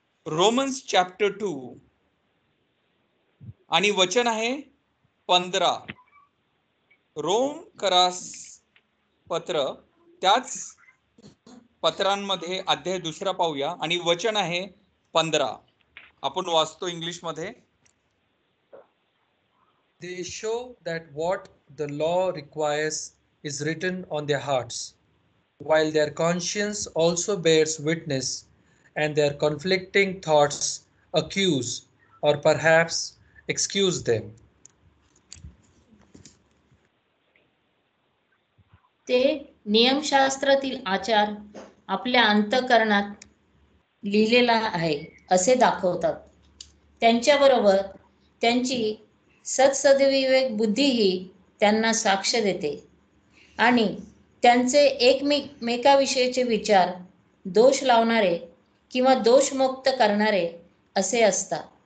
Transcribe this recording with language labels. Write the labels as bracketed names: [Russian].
[Marathi] Romans chapter 2 आणि वचन आहे 15. रोमकरास पत्र त्याच पत्रांमध्ये अध्याय 2 पाहूया आणि वचन आहे 15. आपण वाचतो इंग्लिश मध्ये. [English] They show that what the law requires is written on their hearts, while their conscience also bears witness, and their conflicting thoughts accuse or perhaps excuse them. [Marathi] ते नियमशास्त्रातील आचार आपल्या अंतःकरणात लिहिलेला आहे असे दाखवतात. त्यांच्याबरोबर त्यांची सद्सद्विवेक बुद्धीही त्यांना साक्ष देते आणि त्यांचे एकमेकाविषयीचे विचार दोष लावणारे किंवा दोषमुक्त करणारे असे असतात.